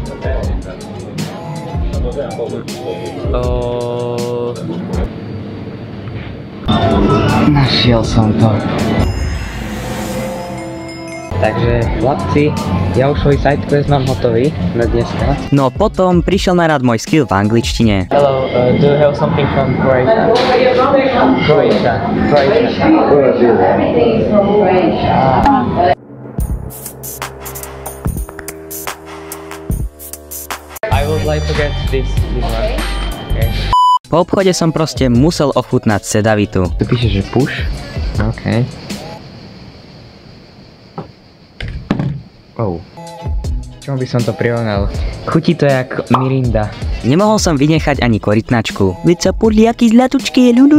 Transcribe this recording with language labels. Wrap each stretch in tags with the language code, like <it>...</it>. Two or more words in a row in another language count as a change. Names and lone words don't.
<sk>Našiel som to. Takže, chlapci, ja už svoj</sk> <en>side quest</en> <sk>mám hotový na dneska. No potom prišiel na rad môj skill v angličtine.</sk> <en>Hello, do you have something from Croatia? Croatia. I would like to get this one. Okay.</en> <sk>Po obchode som proste musel ochutnať sedavitu. Tu píše, že push. OK. Oh. Čomu by som to prirovnal? Chutí to jak Mirinda. Nemohol som vynechať ani korytnačku. Veď sa podli aký zlatučké.</sk>